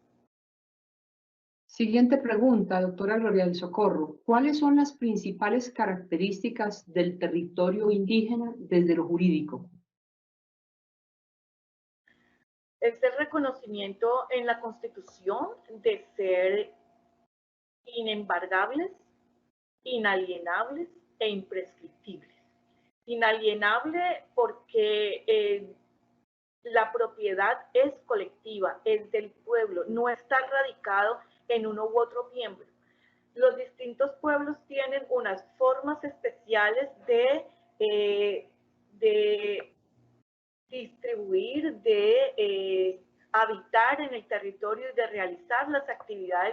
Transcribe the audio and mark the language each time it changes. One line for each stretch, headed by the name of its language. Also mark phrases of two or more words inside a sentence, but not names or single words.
Spanish: Siguiente pregunta, doctora Gloria del Socorro. ¿Cuáles son las principales características del territorio indígena desde lo jurídico? Es el reconocimiento en la Constitución de ser inembargables, inalienables e imprescriptibles. Inalienable porque la propiedad es colectiva, es del pueblo, no está radicado en uno u otro miembro. Los distintos pueblos tienen unas formas especiales de distribuir, de habitar en el territorio y de realizar las actividades